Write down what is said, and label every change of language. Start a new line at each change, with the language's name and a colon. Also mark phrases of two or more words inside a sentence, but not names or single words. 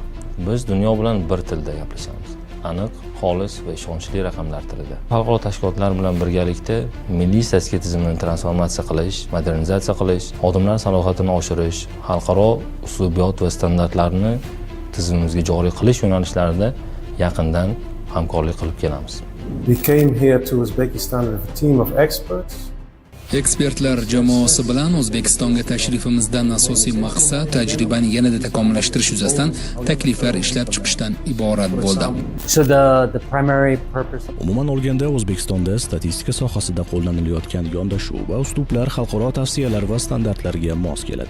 Uzbek: Biz dunyo bilan bir tilda gaplashamiz. Aniq, xolis va ishonchli raqamlar tilida. Xalqaro tashkilotlar bilan birgalikda milliy statistika tizimini transformatsiya qilish, modernizatsiya qilish, xodimlar salohiyatini oshirish, xalqaro uslubiyot va standartlarni tizimimizga joriy qilish yo'nalishlarida yaqindan hamkorlik qilib kelamiz.
English: We came here to Uzbekistan with a team of experts.
Uzbek: Ekspertlar jamoasi bilan O'zbekistonga tashrifimizdan asosiy maqsad tajribani yanada takomillashtirish yuzasidan takliflar ishlab chiqishdan iborat bo'ldi. Umuman olganda O'zbekistonda statistika sohasida qo'llanilayotgan yondashuv va uslublar xalqaro tavsiyalar va standartlarga mos keladi.